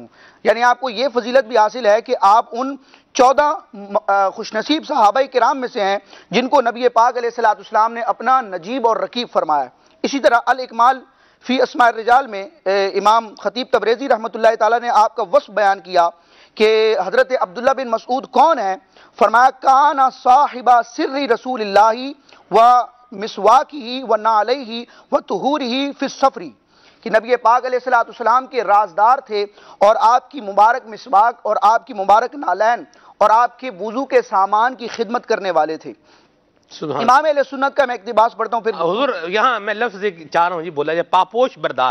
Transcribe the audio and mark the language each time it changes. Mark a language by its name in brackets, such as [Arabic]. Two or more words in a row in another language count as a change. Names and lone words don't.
[Urdu] یعنی آپ کو یہ فضیلت بھی حاصل ہے کہ آپ ان 14 خوش نصیب صحابہ کرام میں سے ہیں جن کو نبی پاک علیہ السلام نے اپنا نجیب اور رقیب فرمایا۔ اسی طرح الاکمال فی اسماء الرجال میں امام خطیب تبریزی رحمۃ اللہ تعالیٰ نے آپ کا وصف بیان کیا کہ حضرت عبداللہ بن مسعود کون ہیں؟ [Arabic] فرمایا کانا صاحب سر رسول اللہ و مسواکہ و نعلیہ و طہورہ فی السفر، [Urdu] کہ نبی پاک علیہ السلام کے رازدار تھے اور آپ کی مبارک مسواک اور آپ کی مبارک نالین اور آپ کے وضو کے سامان کی خدمت کرنے والے تھے۔ امام اہل سنت کا میں اقتباس پڑھتا ہوں پھر حضور یہاں میں لفظ چاہ رہا ہوں جی بولا جائے پاپوش بردار۔